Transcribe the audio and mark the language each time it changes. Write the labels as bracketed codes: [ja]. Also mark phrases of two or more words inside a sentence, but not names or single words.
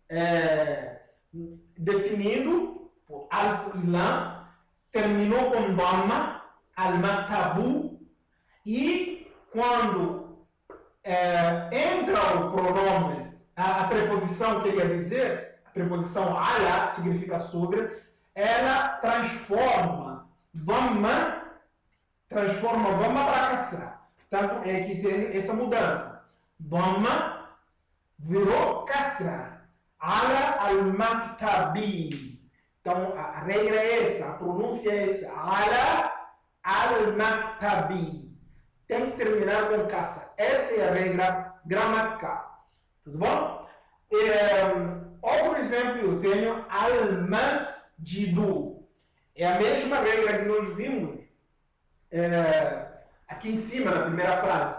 [pt] definido por alif e lam, terminou com dhamma, al-maktabu, e quando entra o pronome, a preposição queria dizer, a preposição ala significa sobre, ela transforma dhamma para kasra. Portanto, é que tem essa mudança. Dhamma virou kasra. [ar] على المكتبِ. [pt] Então, a regra é essa, a pronúncia é essa. [ar] على المكتبِ. [pt] Tem que terminar com kasra. Essa é a regra gramatical. Tudo bom? Outro exemplo eu tenho al-masjidu. É a mesma regra que nós vimos aqui em cima, na primeira frase.